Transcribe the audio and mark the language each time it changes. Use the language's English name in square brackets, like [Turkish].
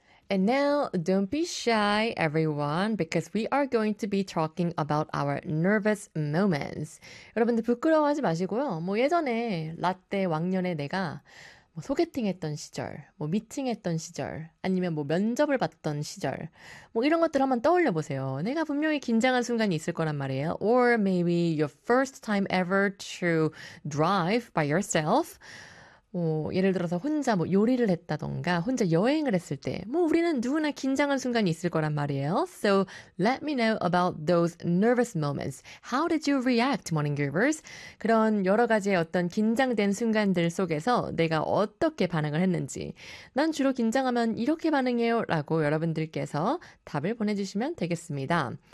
[English] And now, don't be shy, everyone, because we are going to be talking about our nervous moments. [Korean] 여러분들 부끄러워하지 마시고요. 뭐 예전에 라떼 왕년에 내가 뭐 소개팅했던 시절, 뭐 미팅했던 시절, 아니면 뭐 면접을 봤던 시절, 뭐 이런 것들 한번 떠올려 보세요. 내가 분명히 긴장한 순간이 있을 거란 말이에요. [English] Or maybe your first time ever to drive by yourself. [Korean] 뭐 예를 들어서 혼자 뭐 요리를 했다던가 혼자 여행을 했을 때 뭐 우리는 누구나 긴장한 순간이 있을 거란 말이에요. [English] So let me know about those nervous moments. How did you react, Morning Groovers? [Korean] 그런 여러 가지의 어떤 긴장된 순간들 속에서 내가 어떻게 반응을 했는지 난 주로 긴장하면 이렇게 반응해요 라고 여러분들께서 답을 보내주시면 되겠습니다.